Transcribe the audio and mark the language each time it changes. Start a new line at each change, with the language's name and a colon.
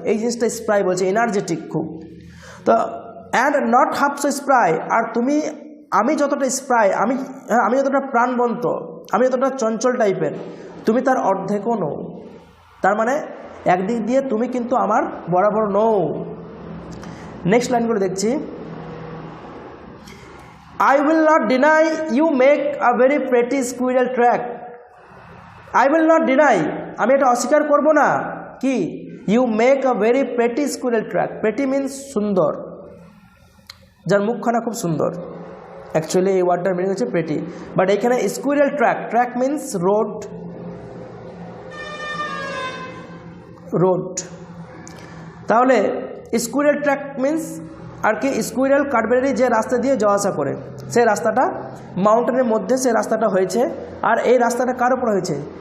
Bangla: এই জিনিসটা স্প্রাই বলছে, এনার্জেটিক খুব। তো and not half so spry, আর আমি যতটা স্প্রাই, আমি যতটা প্রাণবন্ত, আমি যতটা চঞ্চল টাইপের, তুমি তার অর্ধেকও নও। তার মানে একদিক দিয়ে তুমি কিন্তু আমার বরাবর নও। নেক্সট লাইনগুলো দেখছি।
English: I will not deny you make a very pretty squirrel track. I will not deny,
Bangla: আমি এটা অস্বীকার করব না কি,
English: you make a very pretty squirrel track. Pretty means
Bangla: সুন্দর, যার মুখখানা খুব সুন্দর। অ্যাকচুয়ালি এই ওয়ার্ডটার মিনিং হচ্ছে প্রেটি, বাট এখানে স্কুইরেল ট্র্যাক মিন্স রোড। তাহলে স্কুইরেল ট্র্যাক মিন্স আর কি, স্কুইরেল ক্যাডবেরি যে রাস্তা দিয়ে যাওয়া আসা করে, সেই রাস্তাটা মাউন্টেনের মধ্যে সে রাস্তাটা হয়েছে, আর এই রাস্তাটা কার ওপর হয়েছে?